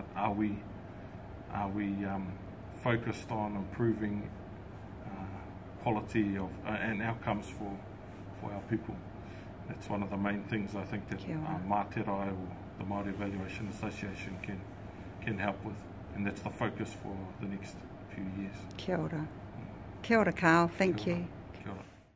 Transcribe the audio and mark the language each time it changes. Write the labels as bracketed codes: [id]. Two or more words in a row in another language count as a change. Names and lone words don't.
[en] Are we focused on improving quality of and outcomes for our people? That's one of the main things I think that Māterai, or the Māori Evaluation Association, can help with, and that's the focus for the next few years. [mi] Kia ora. Kia ora, [en] Karl. Thank you. [mi] Kia ora.